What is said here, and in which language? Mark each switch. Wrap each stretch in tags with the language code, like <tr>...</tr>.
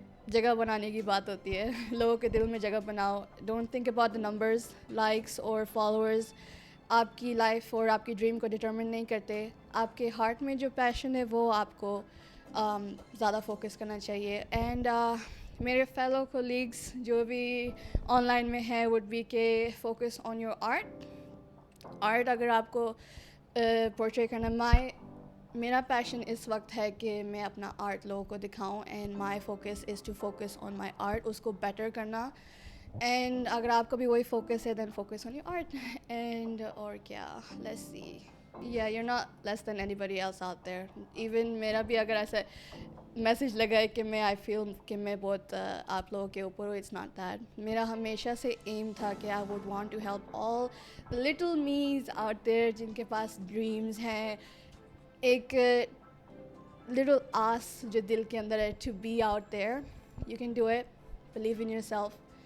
<hi>जगह बनाने की बात होती है, लोगों के दिल में जगह बनाओ.</hi> <en>Don't think about the numbers, likes or followers.</en> <hi>आपकी लाइफ और आपकी ड्रीम को डिटर्मिन नहीं करते. आपके हार्ट में जो पैशन है वो आपको ज़्यादा फोकस करना चाहिए. एंड मेरे फेलो कोलीग्स जो भी ऑनलाइन में है वुड बी के</hi> <en>Focus on your art.</en> <hi>Art अगर आपको पोर्ट्रे करना, मेरा पैशन इस वक्त है कि मैं अपना आर्ट लोगों को दिखाऊं,</hi> <en>and my focus is to focus on my art,</en> <hi>उसको बेटर करना. एंड अगर आपका भी वही फोकस है,</hi> <en>Then focus on your art.</en> <hi>And और क्या,</hi> <en>Let's see. Yeah, you're not less than anybody else out there.</en> <hi>Even मेरा भी अगर ऐसा मैसेज लगा है कि मैं</hi> <en>I feel</en> <hi>कि मैं बहुत आप लोगों के ऊपर हूँ,</hi> <en>it's not that.</en> <hi>मेरा हमेशा से aim था</hi> <en>कि I would want to help all the little me's out there</en> <hi>जिनके पास dreams हैं, एक little आस जो दिल के अंदर है,</hi> <en>to be out there. You can do it. Believe in yourself.</en>